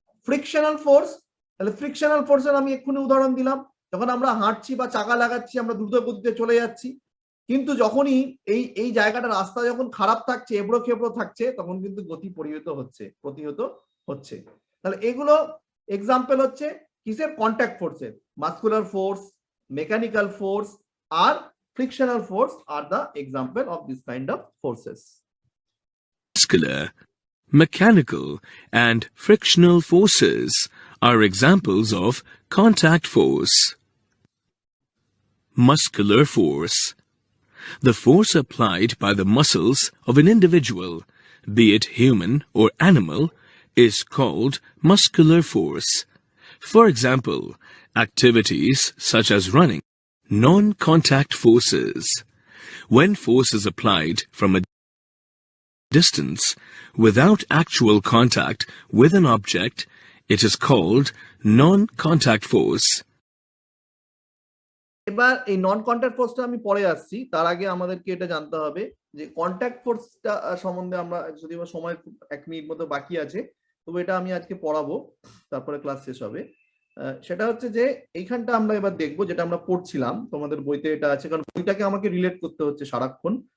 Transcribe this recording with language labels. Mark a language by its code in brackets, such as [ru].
[bn] Frictional force, তাহলে frictional ফোর্সের আমি এক্ষুনি উদাহরণ দিলাম, যখন আমরা হাঁটছি বা চাকা লাগাচ্ছি আমরা দ্রুত গতিতে চলে যাচ্ছি, কিন্তু যখনই এই জায়গাটা রাস্তা যখন খারাপ থাকছে, এবড়ো খেবড়ো থাকছে, তখন কিন্তু গতি প্রতিহত হচ্ছে। তাহলে এগুলো এক্সাম্পল হচ্ছে কিসের, কন্ট্যাক্ট ফোর্সের। [en] muscular force, mechanical force [bn] আর [en] frictional force are the example of this kind of forces. Muscular, mechanical, and frictional forces are examples of contact force. Muscular force. The force applied by the muscles of an individual, be it human or animal, is called muscular force. For example, activities such as running. Non-contact forces. When force is applied from a distance without actual contact with an object, it is called non-contact force. [bn] এবার এই নন contact ফোর্সটা আমি পরে আসছি, তার আগে আমাদেরকে এটা জানতে হবে যে কন্ট্যাক্ট ফোর্সটা সম্বন্ধে আমরা যদি সময় 1 মিনিট মতো বাকি আছে, তবে এটা আমি আজকে পড়াবো, তারপরে ক্লাস শেষ হবে। সেটা হচ্ছে যে এইখানটা আমরা এবার দেখবো যেটা আমরা পড়ছিলাম, তোমাদের বইতে এটা আছে, কারণ বইটাকে আমাকে রিলেট করতে হচ্ছে সারাক্ষণ।